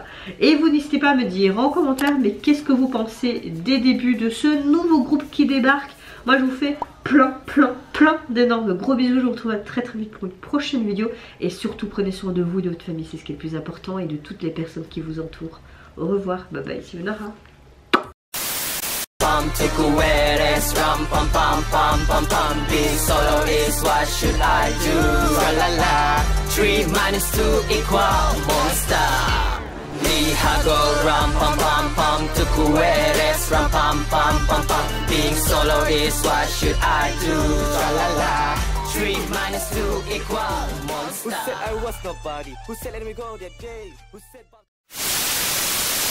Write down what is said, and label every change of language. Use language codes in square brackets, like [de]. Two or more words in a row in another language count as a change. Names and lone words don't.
[fr] Et vous n'hésitez pas à me dire en commentaire, mais qu'est-ce que vous pensez des débuts de ce nouveau groupe qui débarque. Moi je vous fais plein d'énormes gros bisous, je vous retrouve très vite pour une prochaine vidéo. Et surtout prenez soin de vous et de votre famille, c'est ce qui est le plus important, et de toutes les personnes qui vous entourent. Au revoir, [en] bye bye, [fr] c'est Nara. [en] Take away this rum pum pum pum pum pum. Being solo is what should I do? La la la. 3 minus 2 equal monster. [es] Me hago rum pum pum pum. [en] Took away this rum pum pum pum pum. Being solo is what should I do? La la la. 3 minus 2 equal monster. Who said I was nobody? Who said let me go that day? Who said